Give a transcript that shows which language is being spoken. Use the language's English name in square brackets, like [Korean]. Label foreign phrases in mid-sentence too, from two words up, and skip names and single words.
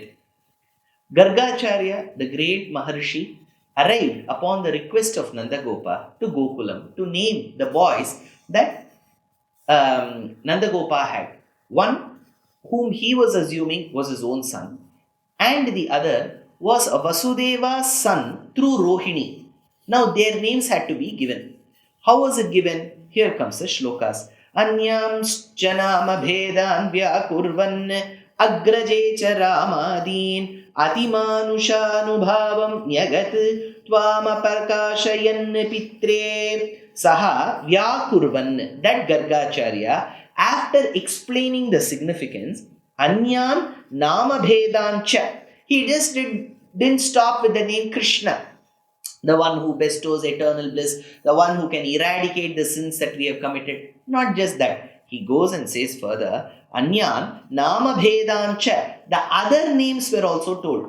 [English] Gargacharya, the great Maharshi, arrived upon the request of Nandagopa to Gokulam to name the boys that Nandagopa had. One whom he was assuming was his own son, and the other was a Vasudeva's son through Rohini. Now their names had to be given. How was it given? Here comes the shlokas. [Sanskrit] Anyam janama bhedan vyakurvan agraje cha ramadin atimanushanubhavam nyagat tvamaparkashayan pitre saha vyakurvan. [English] That Gargacharya, after explaining the significance, [Sanskrit] anyam nama bhedan cha, [English] he just didn't stop with the name Krishna, the one who bestows eternal bliss, the one who can eradicate the sins that we have committed. Not just that. He goes and says further, [Sanskrit] Anyan Nama Bhedancha. [English] The other names were also told.